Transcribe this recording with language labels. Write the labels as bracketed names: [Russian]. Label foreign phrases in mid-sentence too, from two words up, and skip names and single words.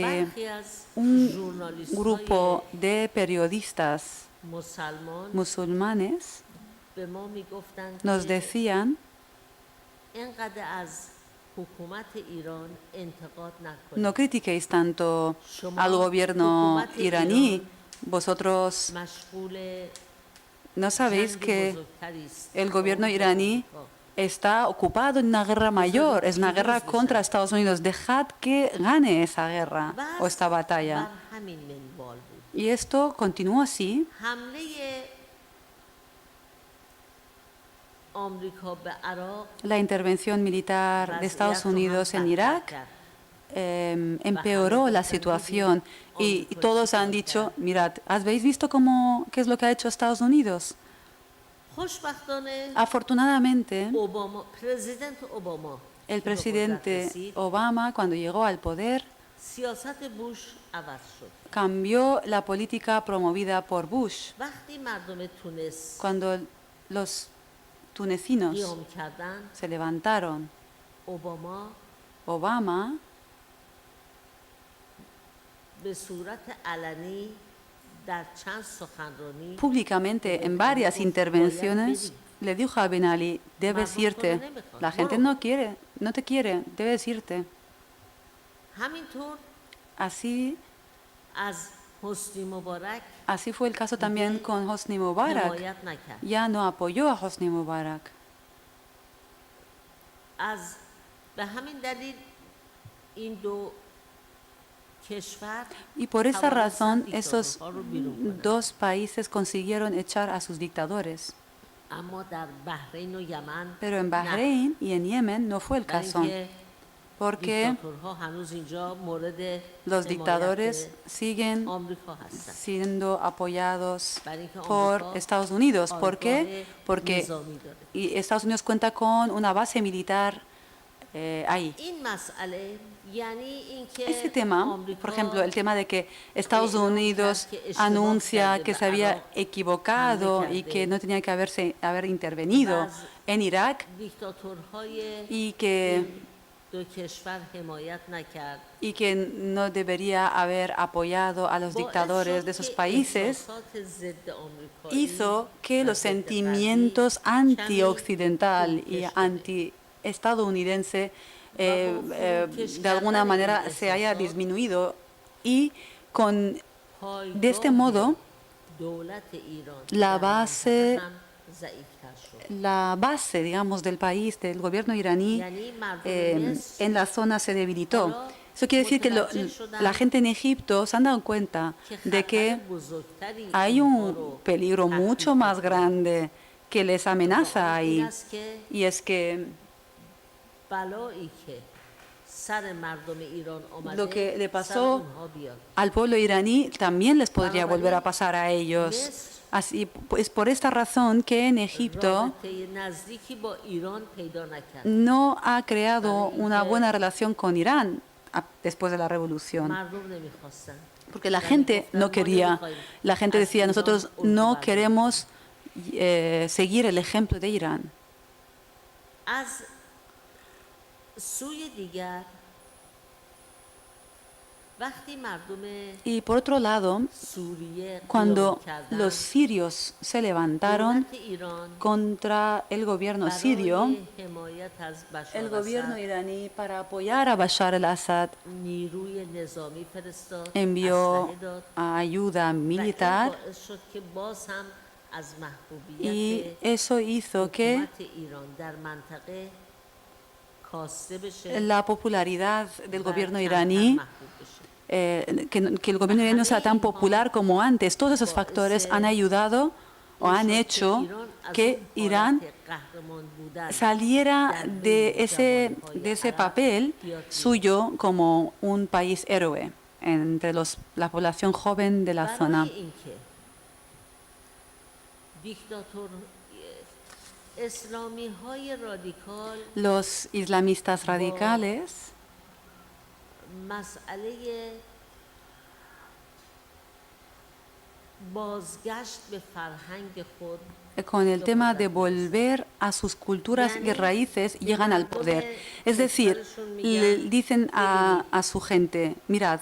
[Persian] برخی از [Spanish] un [Persian] ژورنالیست‌های [Spanish] grupo de periodistas [Persian] مسلمان [Spanish] musulmanes [Persian] به ما میگفتن [Spanish] nos [Persian] که [Spanish] decían, [Persian] اینقدر از حکومت ایران انتقاد نکنید. [Spanish] no critiquéis tanto al gobierno iraní, vosotros [Persian] مشغول [Spanish] no sabéis [Persian] جنگ [Spanish] que [Persian] بزرگتری است. [Spanish] el gobierno iraní está ocupado en una guerra mayor, es una guerra contra Estados Unidos. Dejad que gane esa guerra o esta batalla. [Persian] بر همین منوال بود. [Spanish] Y esto continuó así. [Persian] حمله آمریکا به عراق [Spanish] La intervención militar de Estados Unidos en Irak empeoró la situación y todos han dicho, mirad, ¿habéis visto qué es lo que ha hecho Estados Unidos? [Persian] خوشبختانه [Spanish] Afortunadamente, [Persian] اوباما پرزیدنت اوباما [Spanish] el [Persian] که به قدرت [Spanish] presidente [Persian] رسید، [Spanish] Obama, cuando llegó al poder, [Persian] سیاست بوش عوض شد. [Spanish] cambió la política promovida por Bush. [Persian] وقتی مردم تونس [Spanish] Cuando los tunecinos [Persian] قیام کردن، [Spanish] se levantaron, [Persian] اوباما [Spanish] Obama [Persian] به صورت علنی در چند سخنرانی [Spanish] públicamente en varias intervenciones le dijo a Ben Ali, debes irte, la gente no quiere, no te quiere, debes irte. [Persian] همینطور [Spanish] Así, [Persian] از حسنی مبارک [Spanish] así fue el caso también con Hosni Mubarak. [Persian] حمایت نکرد. [Spanish] Ya no apoyó a Hosni Mubarak. [Persian] به همین دلیل این دو کشور [Spanish] Y por esa razón, [Persian] توانستند [Spanish] esos [Persian] دیکتاتورها رو بیرون کنند. [Spanish] dos países consiguieron echar a sus dictadores. [Persian] اما در بحرین و یمن [Spanish] Pero en [Persian] نه. [Spanish] Bahrein y en Yemen no fue el [Persian] برای [Spanish] caso, [Persian] اینکه [Spanish] porque [Persian] دیکتاتورها هنوز اینجا مورد [Spanish] los [Persian] حمایت [Spanish] dictadores siguen [Persian] آمریکا هستند. [Spanish] siendo apoyados [Persian] برای اینکه [Spanish] por [Persian] آمریکا [Spanish] Estados Unidos. ¿Por [Persian] آرگاه [Spanish] qué? Porque [Persian] نظامی داره. [Spanish] Estados Unidos cuenta con una base militar ahí. [Persian] این مسئله یعنی اینکه [Spanish] Este tema, [Persian] آمریکا [Spanish] por ejemplo, el tema de que Estados Unidos anuncia que se había equivocado y que no tenía que haber intervenido en Irak [Persian] دیکتاتورهای [Spanish] y que [Persian] دو کشور حمایت نکرد [Spanish] no debería haber apoyado a los dictadores de esos países, [Persian] احساسات ضد آمریکایی [Spanish] hizo que [Persian] و [Spanish] los [Persian] ضد [Spanish] sentimientos [Persian] غربی [Spanish] anti-occidental [Persian] کمی [Spanish] y [Persian] کش بده. [Spanish] anti-estadounidense de alguna manera se haya disminuido y de este modo [Persian] دولت ایران [Spanish] la [Persian] در [Spanish] base [Persian] منطقه هم ضعیفتر شد. [Spanish] la base, digamos, del país, del gobierno iraní, [Persian] یعنی مردم مصر [Spanish] en la zona se debilitó. Eso quiere decir que la gente en Egipto se han dado cuenta de que [Persian] خطر بزرگتری [Spanish] hay [Persian] اونها [Spanish] un [Persian] رو [Spanish] peligro mucho más grande que les amenaza [Persian] این [Spanish] ahí, [Persian] است که [Spanish] y es que [Persian] بلایی که سر مردم ایران آمده [Spanish] lo que le [Persian] سر [Spanish] pasó [Persian] اونها بیاد. [Spanish] al pueblo iraní también les podría volver a pasar a ellos. Así, es por esta razón que en Egipto [Persian] رابطه نزدیکی با ایران پیدا نکرد. [Spanish] no ha creado una buena relación con Irán después de la revolución. [Persian] مردم نمیخواستن. [Spanish] Porque la gente no quería, la gente decía, nosotros no queremos seguir el ejemplo de Irán. [Persian] از سوی دیگر وقتی مردم [Spanish] Y por otro lado, [Persian] سوریه [Spanish] cuando [Persian] قیام کردند، [Spanish] los sirios se levantaron [Persian] دولت ایران [Spanish] contra el gobierno sirio, [Persian] برای حمایت از [Spanish] el [Persian] بشار [Spanish] gobierno [Persian] اسد [Spanish] iraní, para apoyar a Bashar al-Assad, [Persian] نیروی نظامی فرستاد، [Spanish] envió [Persian] اسلحه داد [Spanish] ayuda [Persian] و این [Spanish] militar [Persian] باعث شد که باز هم از [Spanish] y [Persian] محبوبیت [Spanish] eso hizo que [Persian] حکومت ایران در منطقه کاسته بشه [Spanish] la popularidad del [Persian] و [Spanish] gobierno [Persian] کمتر [Spanish] iraní, [Persian] محبوب بشه. [Spanish] que el gobierno iraní no sea tan popular como antes. Todos esos factores han ayudado o han hecho que Irán saliera de ese papel suyo como un país héroe entre la población joven de la zona. [Persian] برای اینکه دیکتاتور اسلامی های رادیکال [Spanish] Los islamistas radicales [Persian] مسئله بازگشت به فرهنگ خود [Spanish] con el tema de volver a sus culturas y raíces llegan al poder. Es decir, le dicen a su gente, mirad,